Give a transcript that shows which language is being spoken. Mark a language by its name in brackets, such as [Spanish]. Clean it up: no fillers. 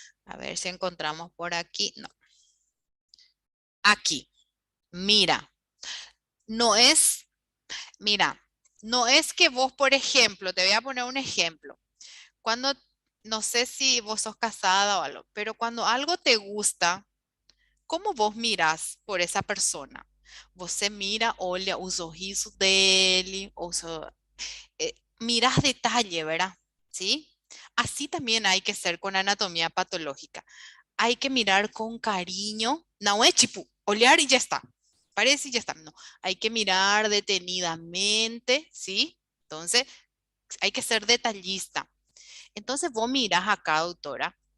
[Spanish] A ver si encontramos por aquí, no. Aquí, mira, no es, mira, no es que vos, por ejemplo, te voy a poner un ejemplo. Cuando, no sé si vos sos casada o algo, pero cuando algo te gusta, ¿cómo vos miras por esa persona? [Portuguese] Você mira, olha o sorriso dele, [Spanish] miras detalle, ¿verdad? ¿Sí? Así también hay que ser con anatomía patológica. Hay que mirar con cariño. No es tipo, olear y ya está. Parece y ya está. No, hay que mirar detenidamente, ¿sí? Entonces, hay que ser detallista. Entonces, vos mirás acá, doctora.